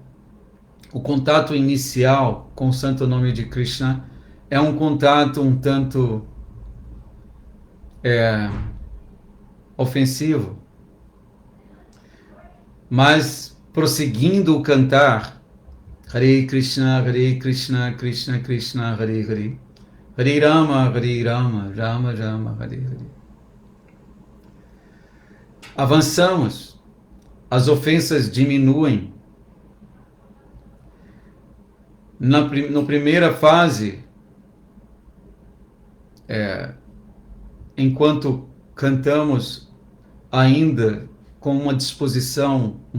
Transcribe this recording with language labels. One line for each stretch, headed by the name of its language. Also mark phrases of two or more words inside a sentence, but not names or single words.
Portuguese: O contato inicial com o santo nome de Krishna é um contato um tanto ofensivo, mas prosseguindo o cantar
Sanskrit: हरे कृष्ण कृष्ण कृष्ण हरे हरे हरे राम राम राम हरे हरे.
Portuguese: Avançamos, as ofensas diminuem. Na primeira fase, enquanto cantamos ainda com uma disposição um